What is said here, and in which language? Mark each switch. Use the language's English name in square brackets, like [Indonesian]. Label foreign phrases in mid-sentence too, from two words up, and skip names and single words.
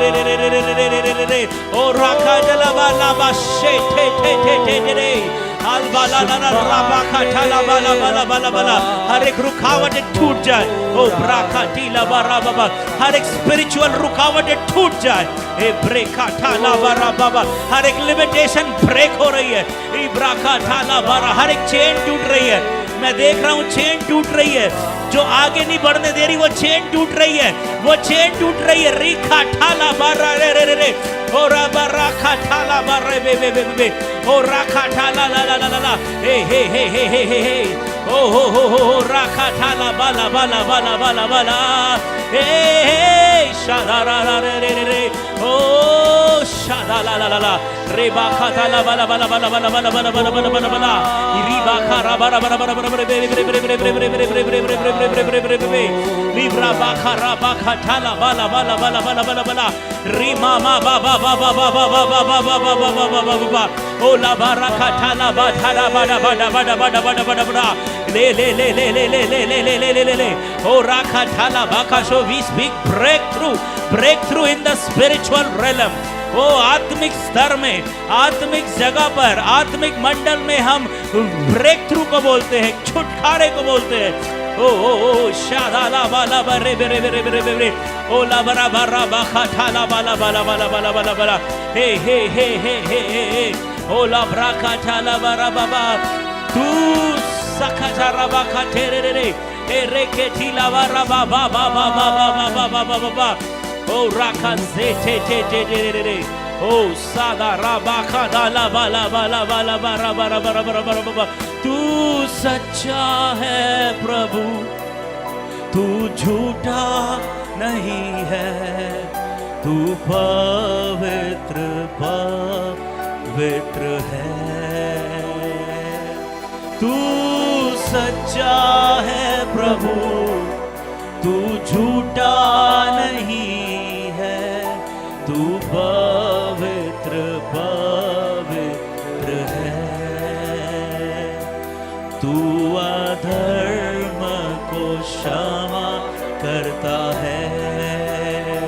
[Hindi] ओ राखा जला बाला बाशे थे थे थे थे रे हाल बाला ना राबा खाला बाला बाला बाला बाला हर एक रुकावट टूट जाए ओ ब्राका टीला बारा बाबा हर एक स्पिरिचुअल रुकावट टूट जाए ए ब्रेका ठाला बारा बाबा हर एक लिमिटेशन ब्रेक हो रही है ई ब्राका ठाला बारा हर एक चेन टूट रही है। मैं देख रहा हूँ चेन टूट रही है, जो आगे नहीं बढ़ने दे रही वो चेन टूट रही है, वो चेन टूट रही है। रीखा ठाला बारा रे रे रे रे ओ राबा राखा ठाला बारे बे बे बे बे ओ राखा ठाला ला ला ला ला हे हे हे हे हे हे हे ओ हो राखा ठाला बाला बाला बाला बाला बाला हे हे शादा रा रा रे रे रे रे ओ शादा ला ला ला ला रे बाखा ठाला बाला बाला बाला बाला बाला बाला बाला बाला बाला बाला री बाखा रा बारा बारा बारा बारा बे बे बे बे बे बे बे बे बे बे बे बे बे बे लीब्रा बाखा रा बाखा ठाला बाला बाला बाला बाला बाला बाला री मामा बाबा बाबा बाबा बाबा बाबा बाबा बाबा बाबा ओ ला बारा खा ठाला बा ठाला बाडा बाडा बाडा बाडा बाडा बाडा बाडा ले ले ले ले ले ले ले ले ले ले ले ले ले ओ राखा ठाला बाखा [English] so we speak breakthrough in the spiritual realm. [Hindi] वो आत्मिक स्तर में, आत्मिक जगह पर, आत्मिक मंडल में हम ब्रेक थ्रू को बोलते हैं, छुटकारे को बोलते हैं। ओ शादा बाला बरे बरे बरे बरे बरे ओ ला बरा बरा बाखा ठाला बाला बाला बाला बाला बाला बाला हे हे हे हे हे हे ओ ला ब्राका ठाला बरा बाबा तू सखा जरा बाखा ठेरे रे रे ए रे के ठीला बरा बाबा बाबा बाबा बाबा बाबा बाबा ओ राखा से थे थे थे रे रे ओ सादा राबा खाला बाला बाला बाला बारा बारा बारा बारा बारा बाबा तू सच्चा है प्रभु, तू झूठा नहीं है, तू पवित्र पवित्र है, तू सच्चा है प्रभु, तू झूठा नहीं है, तू पवित्र पवित्र है, तू अधर्म को क्षमा करता है,